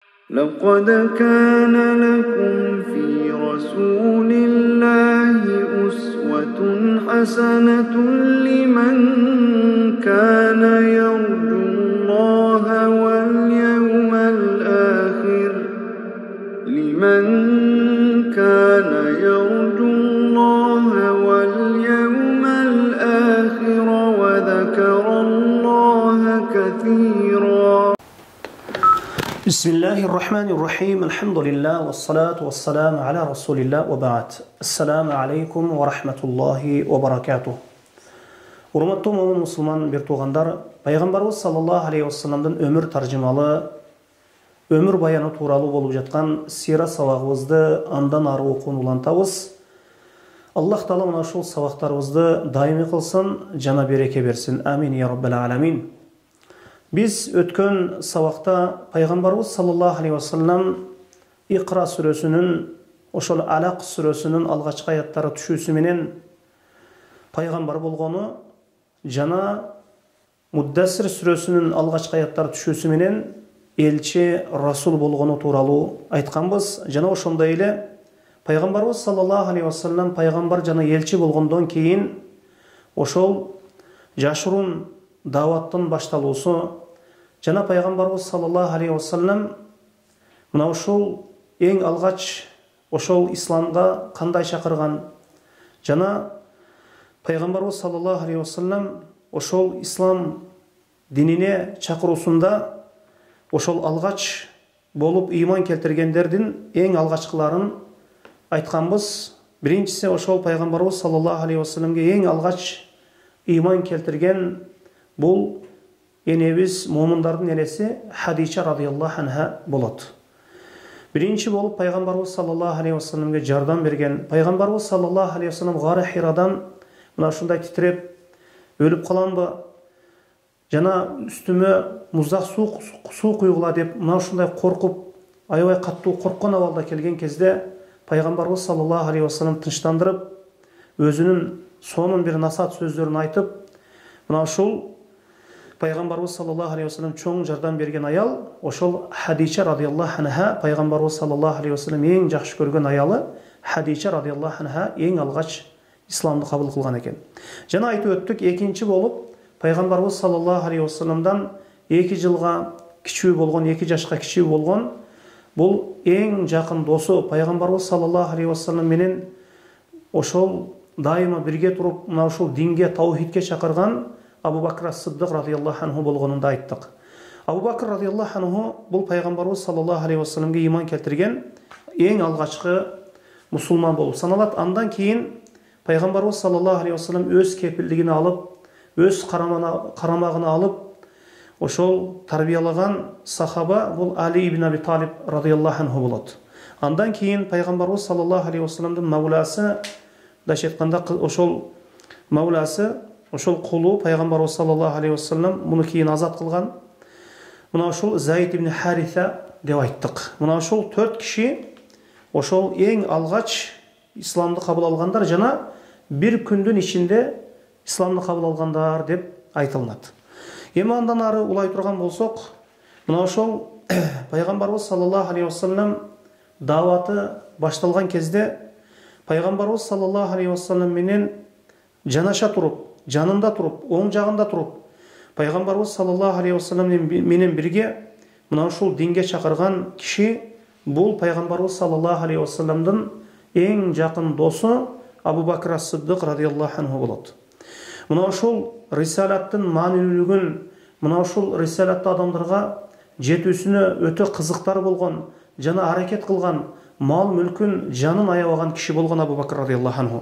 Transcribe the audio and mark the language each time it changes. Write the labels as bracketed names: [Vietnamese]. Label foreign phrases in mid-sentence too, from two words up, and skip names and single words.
[Arabic] لقد كان لكم في رسول الله أسوة حسنة لمن كان يرجو الله واليوم الآخر وذكر الله كثيرا. بسم الله الرحمن الرحيم. الحمد لله والصلاة والسلام على رسول الله وبعد. السلام عليكم ورحمة الله وبركاته. [Kyrgyz] Урматтуу момун мусулман бир туугандар, пайгамбарыбыз [Arabic] صلى الله عليه وسلم [Kyrgyz] өмүр таржымалы, өмүр баяны тууралуу болуп жаткан сира сабагыбызды андан ары окууну улантабыз. Аллах таала мына ушул сабактарыбызды дайыми кылсын, жана береке берсин. [Arabic] آمين يا رب العالمين. [Kyrgyz] Биз өткөн сабакта Пайгамбарыбыз [Arabic] صلى الله عليه وسلم [Kyrgyz] Икра сүрөсүнүн, ошол Алак сүрөсүнүн алгачкы аяттары түшүүсү менен Peygamber болгону, жана Муддассир сүрөсүнүн алгачкы аяттары түшүүсү менен элчи, расул болгону тууралуу айтканбыз. Жана ошондой эле Peygamberimiz [Arabic] صلى الله عليه وسلم [Kyrgyz] Peygamber жана elçi болгондон кийин ошол жашыруун даваттын башталуусу, жана Пайгамбарыбыз [Arabic] صلى الله عليه وسلم [Kyrgyz] мына ушул эң алгач ошол исламга кандай чакырган, жана Пайгамбарыбыз [Arabic] صلى الله عليه وسلم [Kyrgyz] ошол ислам динине чакыруусунда ошол алгач болуп ыйман келтиргендердин эң алгачкыларын айтканбыз. Биринчиси ошол Пайгамбарыбыз [Arabic] صلى الله عليه وسلم [Kyrgyz] эң алгач ыйман келтирген бул энебиз момундардын энеси Хадича [Arabic] رضي الله عنها [Kyrgyz] болот. Биринчи болуп Пайгамбарыбыз [Arabic] صلى الله عليه وسلم [Kyrgyz] жардам берген. Пайгамбарыбыз [Arabic] صلى الله عليه وسلم [Kyrgyz] Гары Хирадан мына ушундай титиреп өлүп каламбы, жана үстүмө муздак суу куйгула деп мына ушундай коркуп, аябай каттуу корккон абалда келген кезде Пайгамбарыбыз [Arabic] صلى الله عليه وسلم [Kyrgyz] тынчтандырып, өзүнүн сонун бир насаат сөздөрүн айтып, мына ушул Пайгамбарыбыз [Arabic] صلى الله عليه وسلم [Kyrgyz] чоң жардам берген аял, ошол Хадича [Arabic] رضي الله عنها, [Kyrgyz] Пайгамбарыбыз [Arabic] صلى الله عليه وسلم [Kyrgyz] эң жакшы көргөн аялы Хадича [Arabic] رضي الله عنها [Kyrgyz] эң алгач исламды кабыл кылган экен. Жана айтып өттүк, экинчи болуп Пайгамбарыбыз [Arabic] صلى الله عليه وسلم [Kyrgyz] 2 жылга кичүү болгон, 2 жашка кичүү болгон бул эң жакын досу Пайгамбарыбыз [Arabic] صلى الله عليه وسلم [Kyrgyz] менен ошол дайыма бирге туруп, мына ушул динге, таухидке чакырган Абу Бакр ас-Сиддик [Arabic] رضي الله عنه [Kyrgyz] болгонун да айттык. Абу Бакр [Arabic] رضي الله عنه [Kyrgyz] бул Пайгамбарыбыз [Arabic] صلى الله عليه وسلم [Kyrgyz] ыйман келтирген эң алгачкы мусулман болуп саналат. Андан кийин Пайгамбарыбыз [Arabic] صلى الله عليه وسلم [Kyrgyz] өз кепилдигине алып, өз карамагына алып, ошол тарбиялаган сахаба бул Али ибн Аби Талиб [Arabic] رضي الله عنه [Kyrgyz] болот. Андан кийин Пайгамбарыбыз [Arabic] صلى الله عليه وسلم [Kyrgyz] мавласы, дача айтканда ошол мавласы, ошол кулу Пайгамбарыбыз [Arabic] صلى الله عليه وسلم [Kyrgyz] муну кийин азат кылган. Мына ошол Заид ибн Хариса деп айттык. Мына ошол 4 киши ошол эң алгач исламды кабыл алгандар, жана бир күндүн ичинде исламды кабыл алгандар деп айтылат. Эми андан ары улай турган болсок, мына ошол Пайгамбарыбыз [Arabic] صلى الله عليه وسلم [Kyrgyz] даваты башталган кезде Пайгамбарыбыз [Arabic] صلى الله عليه وسلم [Kyrgyz] менен жанаша туруп, жанында туруп, оң жагында туруп, Пайгамбарыбыз [Arabic] صلى الله عليه وسلم [Kyrgyz] менен бирге мына ушул динге чакырган киши бул Пайгамбарыбыз [Arabic] صلى الله عليه وسلم [Kyrgyz] эң жакын досу Абу Бакр ас-Сиддик [Arabic] رضي الله عنه [Kyrgyz] болот. Мына ушул рисалаттын маанилүүлүгүн, мына ушул рисалатты адамдарга жетүүсүнө өтө кызыктар болгон, жана аракет кылган, мал мүлкүн, жанын аябаган киши болгон Абу Бакр [Arabic] رضي الله عنه.